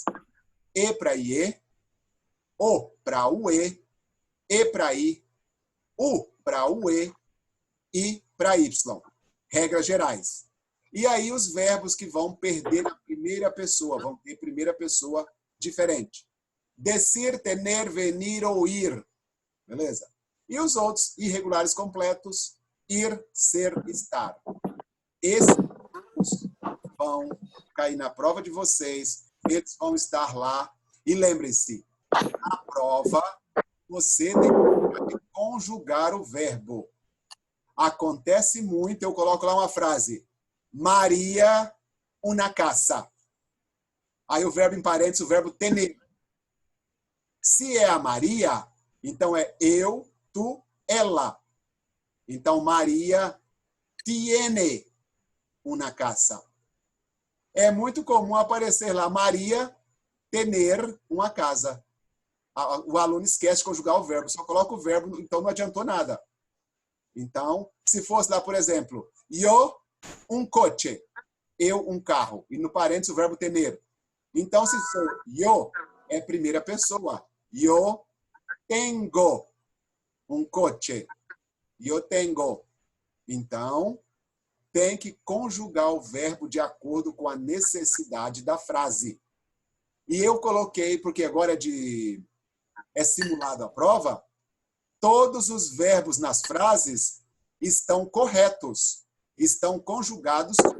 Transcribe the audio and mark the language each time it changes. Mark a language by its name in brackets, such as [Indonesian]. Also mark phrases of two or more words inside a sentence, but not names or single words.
[Portuguese] E para IE, O para UE, E para I, U para UE, I para Y. Regras gerais. E aí os verbos que vão perder a primeira pessoa, vão ter primeira pessoa diferente. [Spanish] Decir, tener, venir [Portuguese] ou ir. Beleza? E os outros irregulares completos, ir, ser, estar. Esses vão cair na prova de vocês, eles vão estar lá. E lembrem-se, na prova, você tem que conjugar o verbo. Acontece muito, eu coloco lá uma frase. [Spanish] Maria, una casa. [Portuguese] Aí o verbo em parênteses, o verbo tener. Se é a Maria, então é eu, tu, ela. Então, Maria [Spanish] tiene una casa. [Portuguese] É muito comum aparecer lá, Maria tener uma casa. O aluno esquece de conjugar o verbo, só coloca o verbo, então não adiantou nada. Então, se fosse lá, por exemplo, yo, um coche, eu, um carro, e no parênteses o verbo tener. Então, se for yo, é primeira pessoa. [Spanish] Yo tengo um coche. Yo tengo. [Portuguese] Então, tem que conjugar o verbo de acordo com a necessidade da frase. E eu coloquei, porque agora é simulado a prova, todos os verbos nas frases estão corretos, estão conjugados.